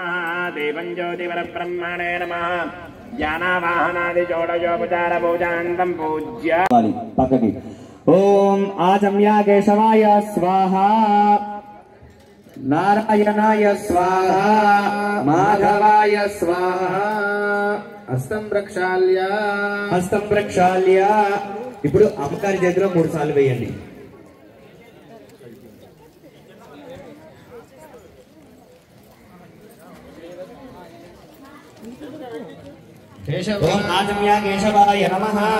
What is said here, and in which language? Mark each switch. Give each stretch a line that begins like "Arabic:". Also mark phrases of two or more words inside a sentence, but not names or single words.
Sanskrit: देवं ज्योतिवरब्रह्मणे नमः. ज्ञानावाहनादि जोडयोपचार पूजान्तं पूज्य पकति. ओम आचम्या केशवाय स्वाहा, नारायणाय स्वाहा, माधवाय स्वाहा. हस्तं प्रक्षाल्य హస్తం ప్రక్షాళ్య.
Telugu: ఇప్పుడు అమ్మగారి చేతిలో 3 సార్లు వేయండి.
Sanskrit: ఓం ఆజమ్య కేశవాయ నమః.